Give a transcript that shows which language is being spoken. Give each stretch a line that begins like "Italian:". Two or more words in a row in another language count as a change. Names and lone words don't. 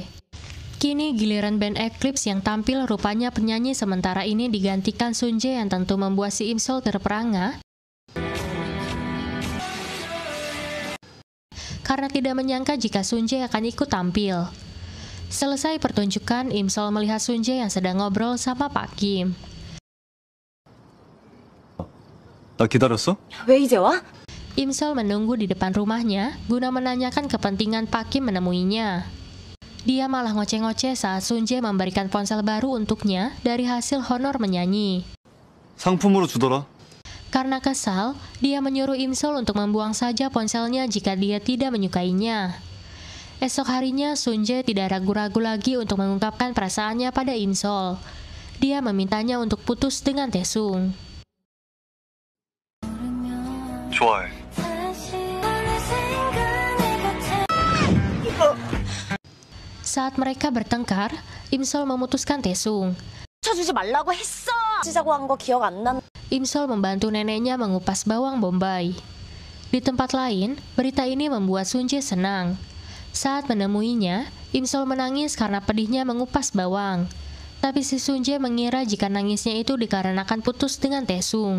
Indonesian: Kini giliran band Eclipse yang tampil, rupanya penyanyi sementara ini digantikan Sunjae yang tentu membuat si Imsol terperangah. Karena tidak menyangka jika Sunjae akan ikut tampil. Selesai pertunjukan, Imsol melihat Sunjae yang sedang ngobrol sama Pak Kim.
Korean: 나 기다렸어? 왜 이제 와?
Indonesian: Imsol menunggu di depan rumahnya guna menanyakan kepentingan Pak Kim menemuinya. Dia malah ngoceh-ngoceh saat Sunjae memberikan ponsel baru untuknya dari hasil honor menyanyi.
Korean: 상품으로 주더라.
Indonesian: Karena kesal, dia menyuruh Imsol untuk membuang saja ponselnya jika dia tidak menyukainya. Esok harinya, Sunjae tidak ragu-ragu lagi untuk mengungkapkan perasaannya pada Imsol. Dia memintanya untuk putus dengan Taesung.
Korean: 좋아해.
Indonesian: Saat mereka bertengkar, Imsol memutuskan Taesung.
Korean: 쳐주지 말라고 했어. 치자고 한 거 기억 안 난.
Indonesian: Imsol membantu neneknya mengupas bawang bombay. Di tempat lain, berita ini membuat Sunjae senang. Saat menemuinya, Imsol menangis karena pedihnya mengupas bawang. Tapi si Sunjae mengira jika nangisnya itu dikarenakan putus dengan Taesung.